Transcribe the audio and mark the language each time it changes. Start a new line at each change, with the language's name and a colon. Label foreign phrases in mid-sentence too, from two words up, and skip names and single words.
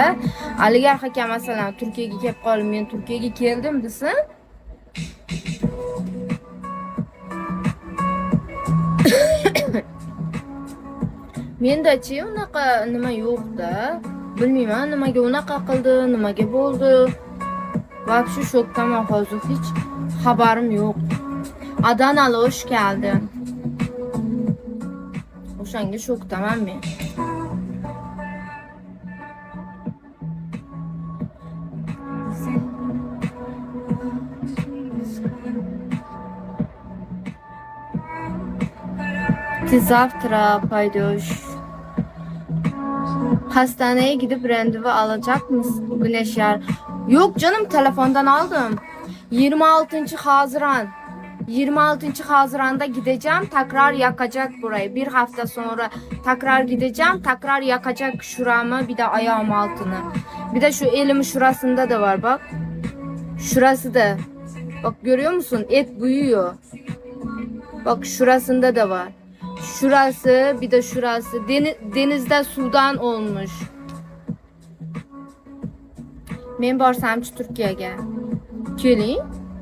Uzbek: Aligar aka masalan Turkiyaga kelib qolib, men Turkiyaga keldim desa, menda-chi unaqa nima yo'q-da. Bilmayman nimaga unaqa qildi, nimaga bo'ldi. Вообще shokdaman hozir, hech xabarim yo'q.
Turkish: Adanali hoş geldin.
Uzbek: O'shanga shokdaman men.
Russian: Ты завтра пойдешь.
Turkish: Hastaneye gidip randevu alacak mısın? Güneş yar. Yok canım, telefondan aldım. 26. Haziran. 26. Haziran'da gideceğim. Tekrar yakacak burayı. Bir hafta sonra tekrar gideceğim. Tekrar yakacak şuramı, bir de ayağım altını. Bir de şu elimin şurasında da var bak. Şurası da. Bak görüyor musun? Et büyüyor. Bak şurasında da var. Şurası, bir de şurası. Denizde sudan olmuş.
Uzbek: Men borsam Turkiyaga. Keling.